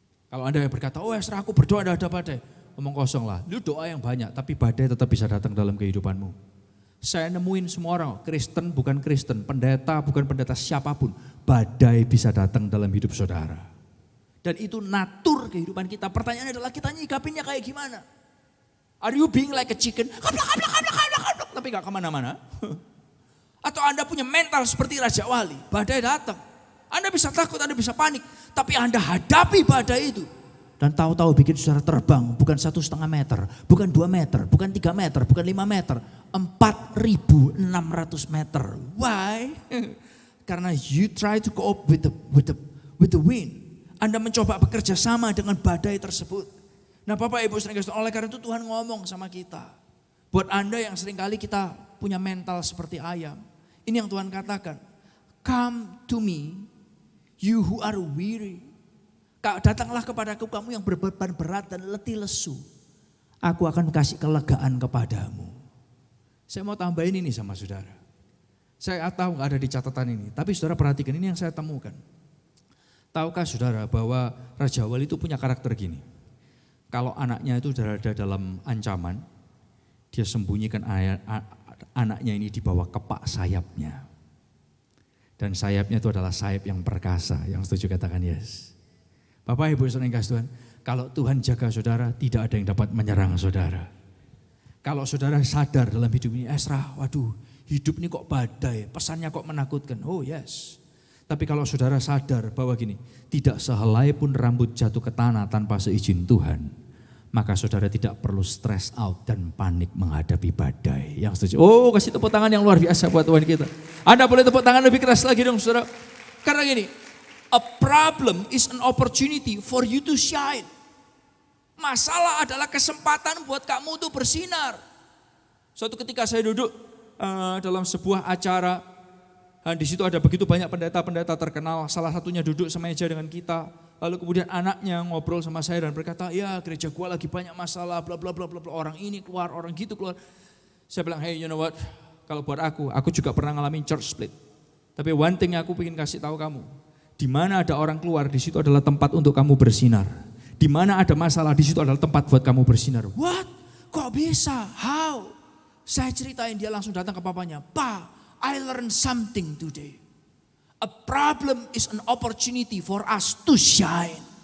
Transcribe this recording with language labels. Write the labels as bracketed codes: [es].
[id] Kalau Anda yang berkata, oh Esra aku berdoa ada badai. Omong kosong lah, lu doa yang banyak tapi badai tetap bisa datang dalam kehidupanmu. Saya nemuin semua orang, Kristen bukan Kristen, pendeta bukan pendeta, siapapun. Badai bisa datang dalam hidup saudara. Dan itu natur kehidupan kita. Pertanyaannya adalah kita nyikapinya kayak gimana? [en] Are you being like a chicken? [id] Tapi gak kemana-mana. Atau Anda punya mental seperti Raja Wali, badai datang. Anda bisa takut, Anda bisa panik. Tapi Anda hadapi badai itu. Dan tahu-tahu bikin saudara terbang, bukan 1,5 meter, bukan 2 meter, bukan 3 meter, bukan 5 meter, 4.600 meter. [en] Why? [id] Karena [en] you try to cope with the wind. [id] Anda mencoba bekerja sama dengan badai tersebut. Nah Bapak Ibu sering kasih, oleh karena itu Tuhan ngomong sama kita. Buat Anda yang seringkali kita punya mental seperti ayam. Ini yang Tuhan katakan. [en] Come to me, you who are weary. [id] Datanglah kepadaku kamu yang berbeban berat dan letih lesu. Aku akan kasih kelegaan kepadamu. Saya mau tambahin ini sama saudara. Saya tahu gak ada di catatan ini. Tapi saudara perhatikan ini yang saya temukan. Tahukah saudara bahwa Raja Wali itu punya karakter gini. Kalau anaknya itu berada dalam ancaman. Dia sembunyikan anaknya ini di bawah kepak sayapnya. Dan sayapnya itu adalah sayap yang perkasa. Yang setuju katakan yes. Bapak Ibu saudara yang kasih Tuhan, kalau Tuhan jaga saudara, tidak ada yang dapat menyerang saudara. Kalau saudara sadar dalam hidup ini, Esra, waduh hidup ini kok badai, pesannya kok menakutkan. [en] Oh yes. [id] Tapi kalau saudara sadar bahwa gini, tidak sehelai pun rambut jatuh ke tanah tanpa seizin Tuhan, maka saudara tidak perlu [en] stress out [id] dan panik menghadapi badai. Yang setuju? Oh kasih tepuk tangan yang luar biasa buat Tuhan kita. Anda boleh tepuk tangan lebih keras lagi dong saudara. Karena gini, [en] a problem is an opportunity for you to shine. [id] Masalah adalah kesempatan buat kamu tuh bersinar. Suatu ketika saya duduk dalam sebuah acara, di situ ada begitu banyak pendeta-pendeta terkenal. Salah satunya duduk semeja dengan kita. Lalu kemudian anaknya ngobrol sama saya dan berkata, ya gereja gua lagi banyak masalah, bla bla bla bla. Orang ini keluar, orang gitu keluar. Saya bilang, [en] hey you know what? [id] Kalau buat aku juga pernah ngalamin [en] church split. [id] Tapi [en] one thing [id] aku ingin kasih tahu kamu. Di mana ada orang keluar, di situ adalah tempat untuk kamu bersinar. Di mana ada masalah, di situ adalah tempat buat kamu bersinar. [en] What? [id] Kok bisa? [en] How? [id] Saya ceritain, dia langsung datang ke papanya. [en] Pa, I learned something today. A problem is an opportunity for us to shine.